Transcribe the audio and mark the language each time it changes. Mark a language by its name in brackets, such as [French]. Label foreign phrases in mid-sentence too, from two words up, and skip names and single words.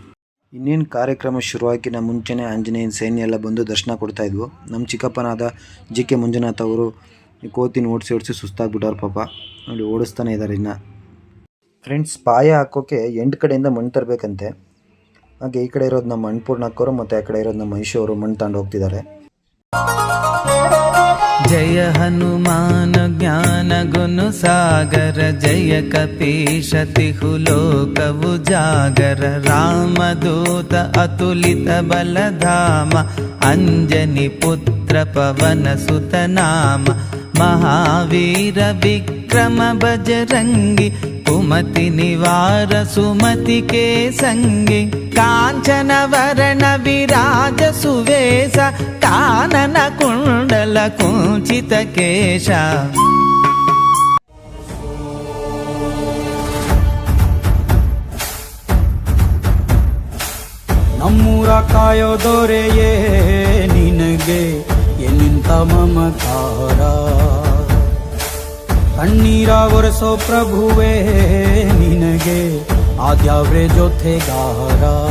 [Kannada] ಇನ್ನೇನು ಕಾರ್ಯಕ್ರಮ ಶುರುವಾಗಿನ ಮುಂಚೆನೇ ಆಂಜನೇಯನ ಸೈನ್ಯ ಎಲ್ಲ ಬಂದು ದರ್ಶನ ಕೊಡ್ತಾಯಿದ್ವು. ನಮ್ಮ ಚಿಕ್ಕಪ್ಪನಾದ JK ಮಂಜುನಾಥ್ ಅವರು ಈ ಕೋತಿನ ಓಡಿಸಿ ಸುಸ್ತಾಗ್ಬಿಟ್ಟವ್ರು ಪಾಪ. ನೋಡಿ ಓಡಿಸ್ತಾನೆ ಇದ್ದಾರೆ. ಇನ್ನು ಫ್ರೆಂಡ್ಸ್, ಪಾಯ ಹಾಕೋಕ್ಕೆ 8 ಕಡೆಯಿಂದ ಮಣ್ಣು ತರಬೇಕಂತೆ. ಹಾಗೆ ಈ ಕಡೆ ಇರೋದು ನಮ್ಮ ಅನ್ನಪೂರ್ಣ ಅಕ್ಕವರು ಮತ್ತು ಆ ಕಡೆ ಇರೋದು ನಮ್ಮ ಐಶು ಅವರು ಮಣ್ಣು ತಗೊಂಡು ಹೋಗ್ತಿದ್ದಾರೆ. [Awadhi] जय हनुमान ज्ञान गुण सागर, जय कपीश तिहु लोक उजागर, रामदूत अतुलित बल धाम, अंजनी पुत्र पवन सुत नाम, महावीर विक्रम बजरंगी, कुमति निवार सुमति के संगी, कांचन वरण विराज सुवेश, कानन कुंडल कुंचित केश. [Kannada] ನಮ್ಮೂರ ಕಾಯೋ ದೊರೆಯೇ ನಿನಗೆ ಎನ್ನಿಂತ ಮಮಕಾರ, ಕಣ್ಣೀರ ಒರೆಸೋ ಪ್ರಭುವೇ ನಿನಗೆ ಆದ್ಯಾವ್ರೆ ಜೊತೆಗಾರ.